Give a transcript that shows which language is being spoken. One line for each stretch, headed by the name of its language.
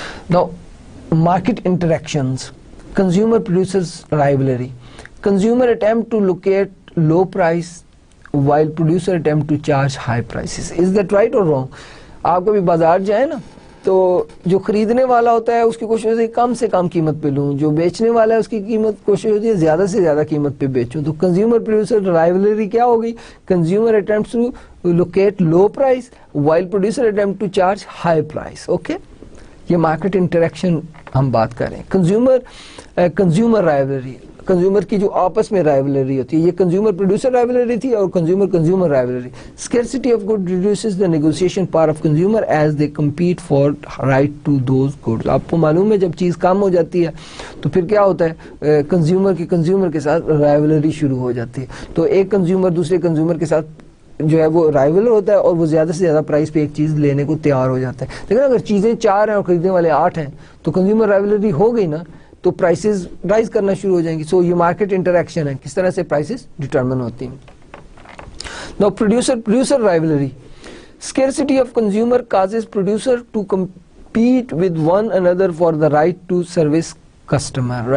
English: Now market interactions, consumer producers rivalry, consumer attempt to locate low price while producer attempt to charge high prices. Is that right or wrong?
Urdu: آپ کبھی بازار جائیں نا تو جو خریدنے والا ہوتا ہے اس کی کوشش ہوتی ہے کم سے کم قیمت پہ لوں, جو بیچنے والا ہے اس کی قیمت کوشش ہوتی ہے زیادہ سے زیادہ قیمت پہ بیچوں.
English: تو consumer producer rivalry
Urdu: کیا ہوگی,
English: Consumer attempts to locate low price while producer attempt to charge high price.
Urdu: Okay, یہ مارکیٹ انٹریکشن ہم بات کر رہے ہیں. کنزیومر رائیولری, کنزیومر کی جو آپس میں رائیولری ہوتی ہے, یہ کنزیومر پروڈیوسر رائیولری تھی اور consumer rivalry.
English: Scarcity of good reduces the negotiation power of consumer as they compete for right to those goods.
Urdu: آپ کو معلوم ہے جب چیز کم ہو جاتی ہے تو پھر کیا ہوتا ہے, کنزیومر کے ساتھ رائیولری شروع ہو جاتی ہے. تو ایک کنزیومر دوسرے کنزیومر کے ساتھ جو ہے وہ رائیول ہوتا ہے اور وہ زیادہ سے زیادہ پرائس پہ ایک چیز لینے کو تیار ہو جاتا ہے. لیکن اگر چیزیں 4 ہیں اور خریدنے والے 8 ہیں تو کنزیومر رائیولری ہو گئی نا, تو پرائسز رائز کرنا شروع ہو جائیں گی. سو یہ مارکیٹ انٹریکشن ہے, کس طرح سے پرائسز ڈٹرمن ہوتی ہیں.
English: Now producer rivalry, scarcity of consumer causes producer to compete with one another for the right to service customer.